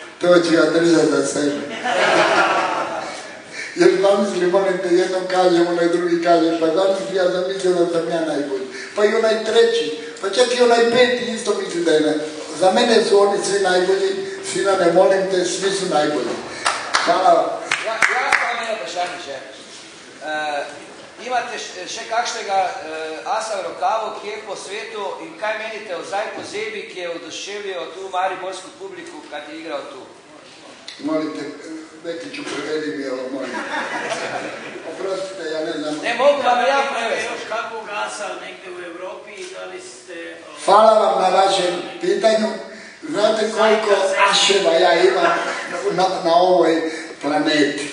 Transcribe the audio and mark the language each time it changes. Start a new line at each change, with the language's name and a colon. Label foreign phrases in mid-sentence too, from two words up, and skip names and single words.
Bosnian: To ću ja držati za sebe. Jer zamisli, molim te, jednom kažem, onaj drugi kaže, pa zamisli, ja sam mislio da sam ja najbolji. Pa i onaj treći, pa čak i onaj peti isto misli da je najbolji. Za mene su oni svi najbolji, Sinane, molim te, svi su najbolji. Hvala vam.
Slovenian: Ja pa imam vprašanje še. Imate še kakšnega asa v rokavu, ki je po svetu in kaj menite o Zajko Zebi, ki je oduševil tu mariborsko publiku, kad je igral tu?
Bosnian: Molim te, Vekiću, prevedi mi ovo, molim. Oprostite, ja ne znam. Ne mogu vam ja prevesti. Još kakvog asa negdje u Evropi i da li ste... Hvala vam na vašem pitanju. Znate koliko aševa ja imam na ovoj planeti.